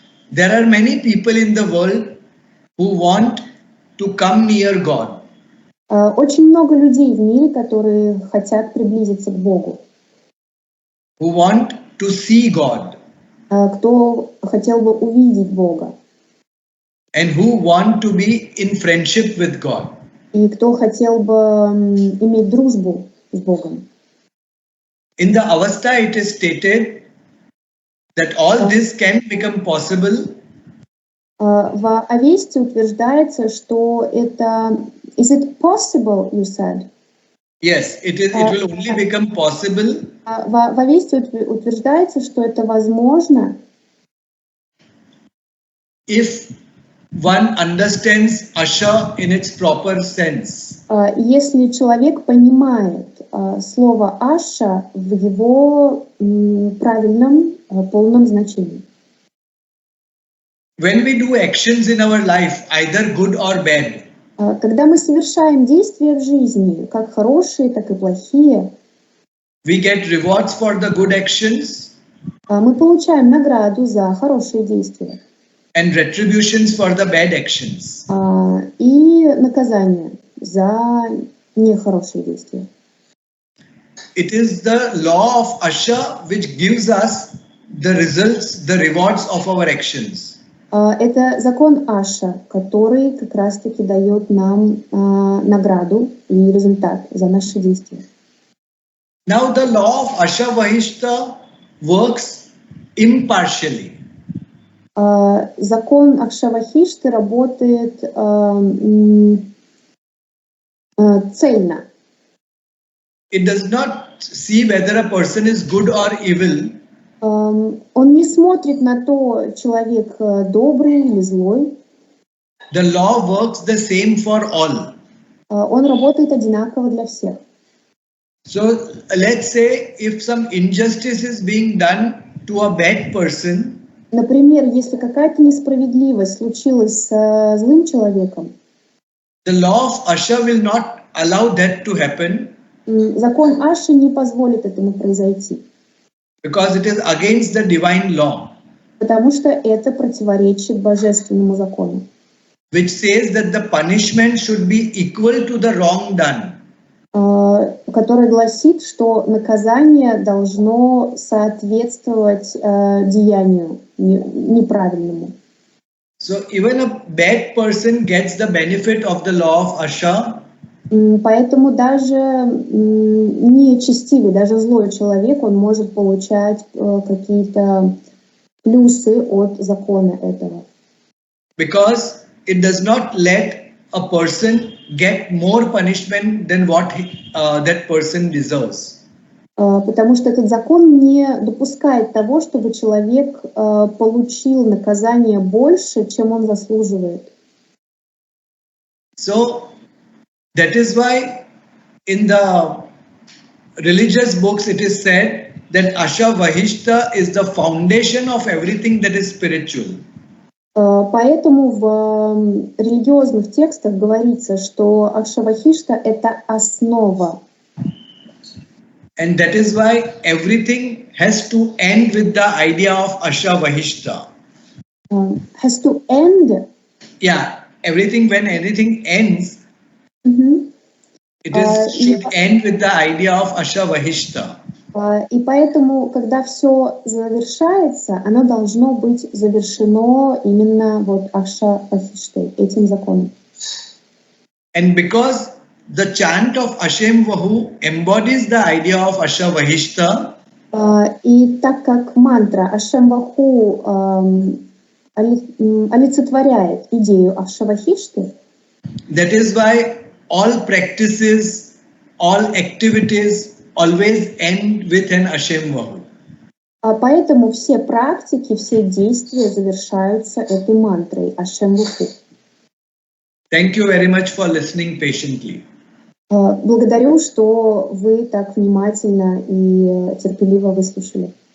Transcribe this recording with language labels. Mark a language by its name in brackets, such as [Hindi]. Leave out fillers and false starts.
[English] There are many people in the world who want to come near God. [Russian] Очень много людей в мире, которые хотят приблизиться к Богу. [English] Who want to see God. [Russian] Кто хотел бы увидеть Бога. [English] And who want to be in friendship with God. [Russian] И кто хотел бы иметь дружбу с Богом. [English] In the Avesta it is stated that all this can become possible. [Russian] В Авесте утверждается, что это... [English] Is it possible, you said? Yes, it will only become possible. [Russian] В Авесте утверждается, что это возможно, [English] if one understands Asha in its proper sense. [Russian] если человек понимает слово Аша в его правильном, полном значении. [English] When we do actions in our life, either good or bad, [Russian] когда мы совершаем действия в жизни, как хорошие, так и плохие, [English] we get rewards for the good actions [Russian] мы получаем награду за хорошие действия [English] and retributions for the bad actions. [Russian] И наказание за нехорошие действия. [English] It is the law of Asha which gives us the results, the rewards of our actions. [Russian] Это закон Аша, который как раз-таки дает нам награду и результат за наши действия. [English] Now the law of Asha Vahishta works impartially. [Russian] Закон Акшавахишты работает цельно. [English] It does not see whether a person is good or evil. [Russian] Он не смотрит на то, человек добрый или злой. [English] The law works the same for all. [Russian] Он работает одинаково для всех. [English] So let's say if some injustice is being done to a bad person, [Russian] Например, если какая-то несправедливость случилась с злым человеком, [English] the law of Asha will not allow that to happen. [Russian] Закон Аши не позволит этому произойти. [English] Because it is against the divine law. [Russian] Потому что это противоречит божественному закону. [English] Which says that the punishment should be equal to the wrong done. [Russian] Который гласит, что наказание должно соответствовать деянию неправильному. [English] So even a bad person gets the benefit of the law of Asha. [Russian] Поэтому даже нечестивый, даже злой человек, он может получать какие-то плюсы от закона этого. [English] Because it does not let a person get more punishment than what that person deserves. [Russian] Потому что этот закон не допускает того, чтобы человек получил наказание больше, чем он заслуживает. [English] So that is why in the religious books it is said that Asha Vahishta is the foundation of everything that is spiritual. [Russian] Поэтому в религиозных текстах говорится, что Акшавахишта — это основа. [English] And that is why everything has to end with the idea of Asha Vahishta. Has to end? Yeah, everything, when anything ends, it should end with the idea of Asha Vahishta. [Russian] И поэтому, когда все завершается, оно должно быть завершено именно вот Акшавахиштой, этим законом. [English] And because the chant of Ashem Vahu embodies the idea of Asha Vahishta, [Russian] И так как мантра Ашем Ваху олицетворяет идею Ашавахишты, [English] that is why all practices, all activities always end with an Ashem Vahu. [Russian] поэтому все практики, все действия завершаются этой мантрой Ашем Ваху. [English] Thank you very much for listening patiently. [Russian] Благодарю, что вы так внимательно и терпеливо выслушали.